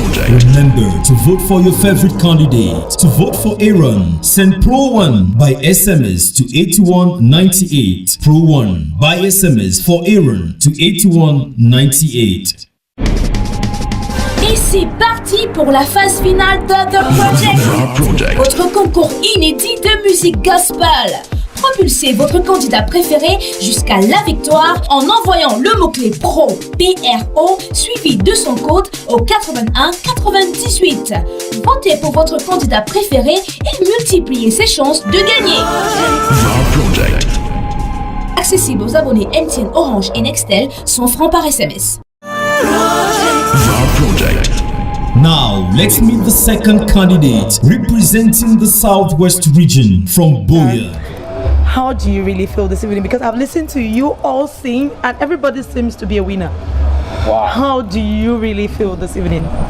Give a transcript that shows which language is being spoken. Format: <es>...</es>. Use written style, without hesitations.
<en>Remember to vote for your favorite candidate. To vote for Aaron, send Pro 1 by SMS to 8198. Pro 1 by SMS for Aaron to 8198.</en> <fr>Et c'est parti pour la phase finale de The Project, votre concours inédit de musique gospel. Propulsez votre candidat préféré jusqu'à la victoire en envoyant le mot-clé PRO, P-R-O, suivi de son code au 81 98. Votez pour votre candidat préféré et multipliez ses chances de gagner. Accessible aux abonnés MTN, Orange et Nextel, 100 francs par SMS.</fr> <en>Now, let's meet the second candidate representing the Southwest region from Boya. How do you really feel this evening? Because I've listened to you all sing and everybody seems to be a winner. Wow. How do you really feel this evening?</en>